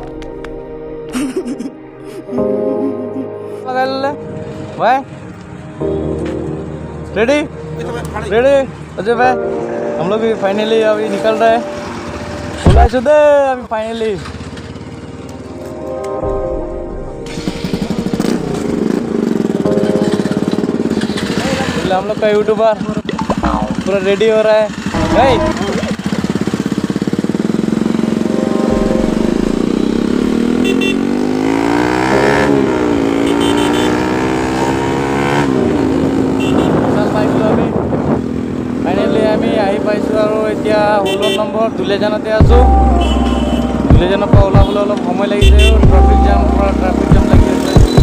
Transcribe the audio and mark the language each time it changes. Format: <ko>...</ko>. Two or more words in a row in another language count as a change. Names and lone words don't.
<hi>ले भाई रेडी अजय भाई हम लोग भी फाइनली अभी निकल रहे हैं बोला दे अभी फाइनली हम लोग का यूट्यूबर पूरा रेडी हो रहा है भाई</hi> <as>আমি আহি পাইছোঁ আৰু এতিয়া 16 নম্বৰ দুলিয়াজানতে আছোঁ দুলিয়াজানৰ পৰা ওলাবলৈ অলপ সময় লাগিছে</as> <en>traffic jam</en> <as>লাগি আছে</as>